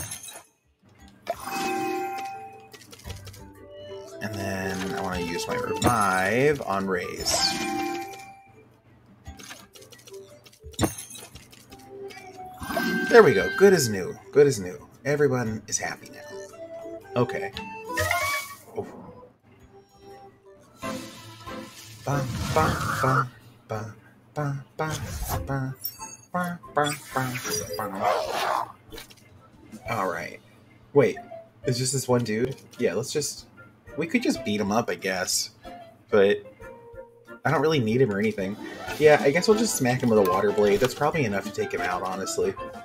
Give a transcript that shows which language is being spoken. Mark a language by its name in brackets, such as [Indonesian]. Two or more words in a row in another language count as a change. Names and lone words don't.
[English] And then I want to use my revive on Raze. There we go. Good as new. Good as new. Everyone is happy now. Okay. Oh. Ba, ba, ba, ba, ba, ba, ba. Alright. Wait, it's just this one dude? Yeah, we could just beat him up, I guess. But I don't really need him or anything. Yeah, I guess we'll just smack him with a Water Blade. That's probably enough to take him out, honestly.